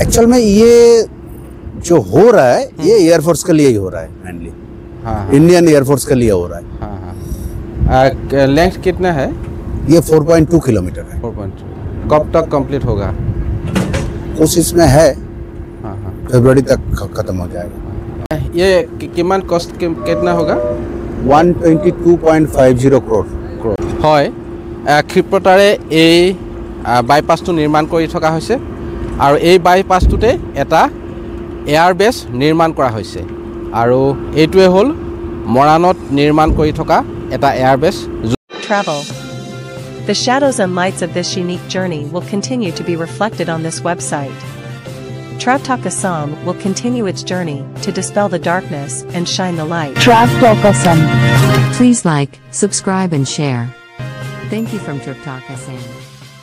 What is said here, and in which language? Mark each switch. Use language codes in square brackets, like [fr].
[hi] Actual में ये जो हो रहा है ये एयरफोर्स के लिए ही हो रहा है मेनली इंडियन एयरफोर्स के लिए हो रहा है लेंथ कितना है ये 4.2 किलोमीटर है 4.2 कब तक कंप्लीट होगा कोशिश में है फरवरी तक खत्म हो जाएगा ये किमान कॉस्ट कितना होगा 122.50 करोड़ [as] হয় ক্ষিপ্ৰতাৰে এই বাইপাছটো নিৰ্মাণ কৰি থকা হৈছে আৰু এই বাইপাছটোতে এটা এয়াৰবেছ নিৰ্মাণ কৰা হৈছে আৰু এইটোৱে হ'ল মৰাণত নিৰ্মাণ কৰি থকা এটা airbase [en] Travel. The shadows and lights of this unique journey will continue to be reflected on this website. TravTalk Assam will continue its journey to dispel the darkness and shine the light. TravTalk Assam. Please like, subscribe and share. Thank you from TravTalk Assam.